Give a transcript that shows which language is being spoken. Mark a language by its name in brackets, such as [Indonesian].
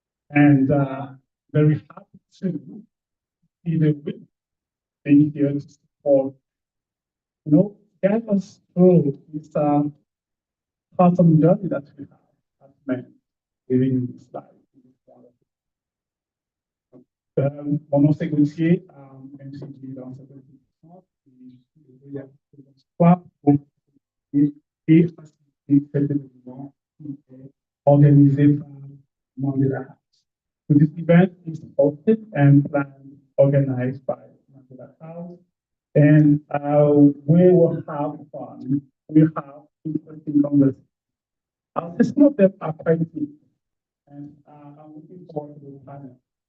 [English] And very happy to see the women being here to support, get us through this awesome journey that we have as men living in this life. In this wonderful. [French] Mon nom c'est Gauthier, MCG dans cette émission, et soit pour et faciliter cet événement qui est organisé par Mandela House. [English] So this event is hosted and planned, organized by Mandela House, and we will have fun. We have interesting conversations. Some of them are quite deep, and I'm looking forward to the panel.